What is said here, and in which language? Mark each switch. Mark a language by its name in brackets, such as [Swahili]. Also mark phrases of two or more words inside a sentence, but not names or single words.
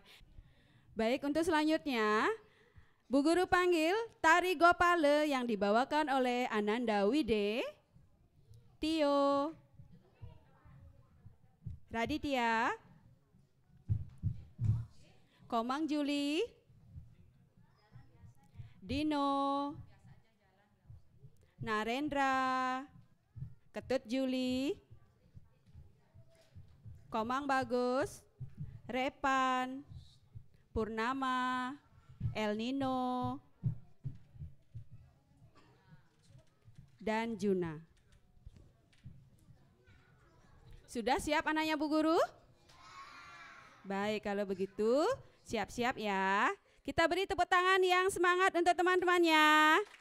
[Indonesian] Baik, untuk selanjutnya, Bu Guru panggil tari Gopale yang dibawakan oleh Ananda Wide, Tio, Raditya, Komang Juli, Dino, Narendra, Ketut Juli, Komang Bagus, Repan, Purnama, El Nino, dan Juna. Sudah siap anaknya Bu Guru? Baik, kalau begitu siap-siap ya. Kita beri tepuk tangan yang semangat untuk teman-temannya.